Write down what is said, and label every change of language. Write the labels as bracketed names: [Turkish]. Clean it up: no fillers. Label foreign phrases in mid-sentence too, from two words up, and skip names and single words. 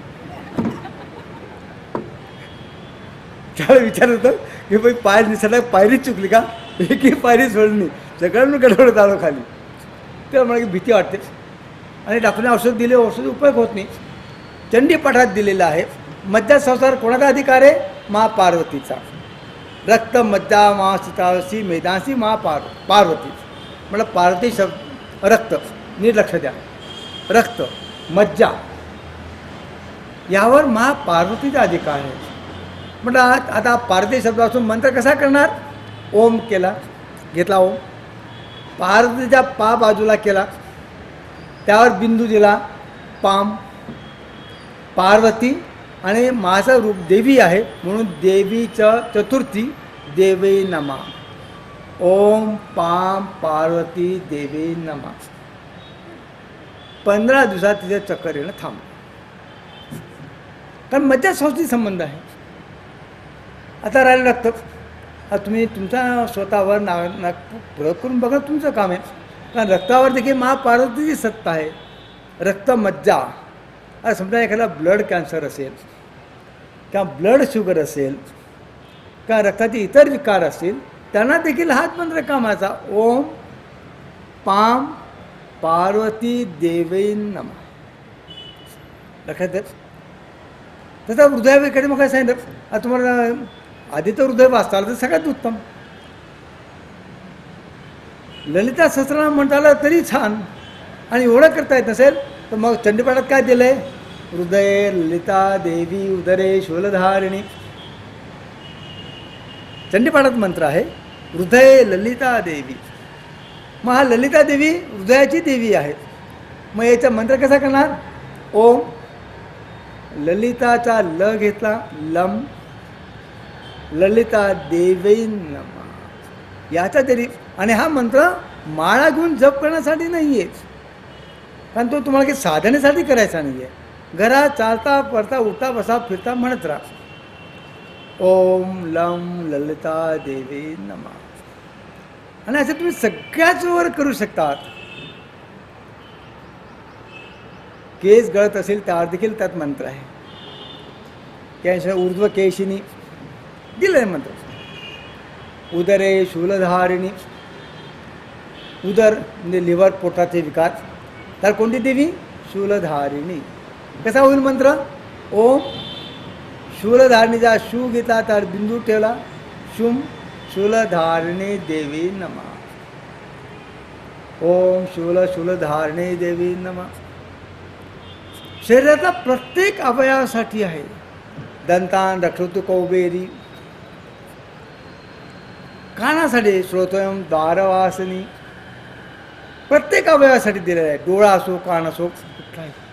[Marathi] त्याला विचारलं होतं की बाई पाय निसरला, पायरी चुकली का? एकही पायरी सोडली नाही, सगळ्यांना गडगडत आलो खाली. तेव्हा मला की भीती वाटते. आणि डॉक्टरने औषध दिले, औषध उपयोग होत नाही. चंडीपाठात दिलेलं आहे. मज्जा संसार कोणाचा अधिकार आहे? मा पार्वतीचा. [Sanskrit] रक्त मज्जा मा सीतासी मेदासी मा पार्वती. [Marathi] म्हटलं पार्वती शब्द रक्त, नीट लक्ष द्या. रक्त मज्जा यावर मा पार्वतीचा अधिकार आहे. म्हटलं आता पार्वती शब्दापासून मंत्र कसा करणार? ओम केला, घेतला ओम, पार्वतीच्या पा बाजूला केला, त्यावर बिंदू दिला, पाम, पार्वती. आणि माझं रूप देवी आहे म्हणून देवीचं चतुर्थी [Sanskrit] देवी नमा. ओम पाम पार्वती देवी नमा. [Marathi] 15 दिवसात तिथे चक्कर येणं थांब. कारण मज्जा संस्थेशी संबंध आहे. आता राहिलं रक्त. आता तुम्ही तुमचा स्वतःवर प्रयोग करून बघा, तुमचं काम आहे. कारण रक्तावर देखील महापार्वतीची सत्ता आहे. रक्त मज्जा. आता समजा एखादा [English] blood cancer [Marathi] असेल किंवा [English] blood sugar [Marathi] असेल किंवा रक्ताचे इतर विकार असतील, त्यांना देखील हाच मंत्र कामाचा. [Sanskrit] ओम पाम पार्वती देवी नमः. [Marathi] लक्षात येत. तसं हृदयाकडे मग काय सांगितलं. आता तुम्हाला आधी तर हृदय वाचता आलं तर सगळ्यात उत्तम. ललिता सहस्रनाम म्हणता आलं तरी छान. आणि एवढं करता येत नसेल तर मग चंडीपाठात काय दिलं आहे? [Sanskrit] हृदय ललिता देवी उदरे शूलधारिणी. [Marathi] चंडीपाठात मंत्र आहे [Sanskrit] हृदय ललिता देवी. [Marathi] मग हा ललिता देवी हृदयाची देवी आहे. मग याचा मंत्र कसा करणार? ओम ललिताचा ल घेतला, [Sanskrit] लम ललिता देवी नमः. [Marathi] याचा तरी. आणि हा मंत्र माळा घेऊन जप करण्यासाठी नाही आहे, कारण तो तुम्हाला काही साधनेसाठी करायचा नाही आहे. घरात चालता पडता उठता बसा फिरता म्हणत राहा. [Sanskrit] ओम लम ललिता देवी नमः. [Marathi] आणि असं तुम्ही सगळ्याच वर करू शकतात. केस गळत असेल त्यावर देखील त्यात मंत्र आहे. त्याशिवाय [Sanskrit] ऊर्ध्व केशिनी [Marathi] दिलं आहे मंत्र. [Sanskrit] उदरे शूलधारिणी. [Marathi] उदर म्हणजे लिव्हर, पोटाचे विकार, तर कोणती देवी? शूलधारिणी. कसा होईल मंत्र? ओम शूलधारिणीचा शू घेतला तर बिंदू ठेवला, [Sanskrit] शुम शूलधारिणी देवी नमः. ओम शूलधारिणी देवी नमः. [Marathi] शरीराचा प्रत्येक अवयवासाठी आहे. [Sanskrit] दंतान रक्षोतु कौबेरी. कानासाठी श्रोतोयम द्वारवासिनी. [Marathi] प्रत्येक अवयवासाठी दिलेलं आहे. डोळा असो कान असो कुठलाही.